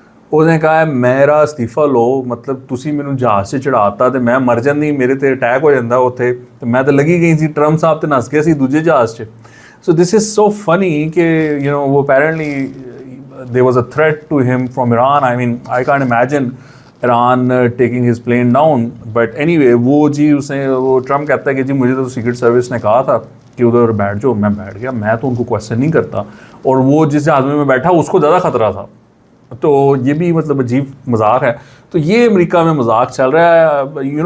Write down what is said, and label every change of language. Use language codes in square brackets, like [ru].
[ur] اس نے کہا ہے میرا استعفیٰ لو, [pa] مطلب تسی مینوں جہاز سے چڑھاتا تے میں مر جاندی, میرے تے اٹیک ہو جاندہ اتنے, تو میں تو لگی گئی سی, ٹرمپ صاحب تے نس گئے سی دوجے جہاز سے. [en] so this is so funny [ur] کہ وہ [en] Apparently there was a threat to him from Iran. I mean, I can't imagine Iran taking his plane down. But anyway, [ur] وہ جی اس نے, وہ ٹرمپ کہتا ہے کہ جی مجھے تو سیکرٹ سروس نے کہا تھا کہ ادھر بیٹھ جاؤ, میں بیٹھ گیا, میں تو ان کو کویسچن نہیں کرتا, اور وہ جس جہاز میں بیٹھا اس کو زیادہ خطرہ تھا. تو یہ بھی مطلب عجیب مذاق ہے. تو یہ امریکہ میں مذاق چل رہا ہے.